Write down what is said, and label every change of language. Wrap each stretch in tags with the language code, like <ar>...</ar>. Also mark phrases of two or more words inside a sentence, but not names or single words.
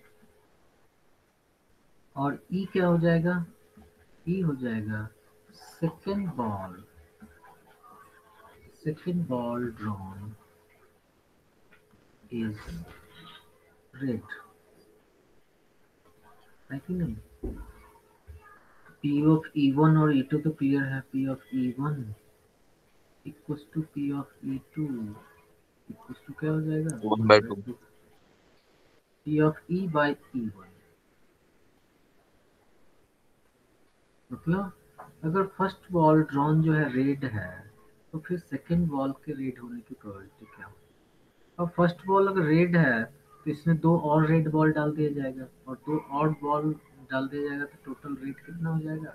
<hi>और ई क्या हो जाएगा? ई हो जाएगा</hi> <en>second ball drawn is red,</en> <hi>है कि नहीं?</hi> <en>P of E1</en> <hi>और E2 तो क्लियर है।</hi> <en>P of E1 equals to P of E2 equals to</en> <hi>क्या हो जाएगा? 1/2।</hi> <en>P of E by E1।</en> <hi>मतलब अगर</hi> <en>first ball drawn</en> <hi>जो है रेड है तो फिर</hi> <en>second ball</en> <hi>के रेड होने की प्रोबेबिलिटी क्या होगी? और</hi> <en>first ball</en> <hi>अगर रेड है तो इसमें 2 और</hi> <en>red ball</en> <hi>डाल दिया जाएगा और 2 और बॉल डाल दिया जाएगा तो</hi> <en>total red</en> <hi>कितना हो जाएगा?</hi>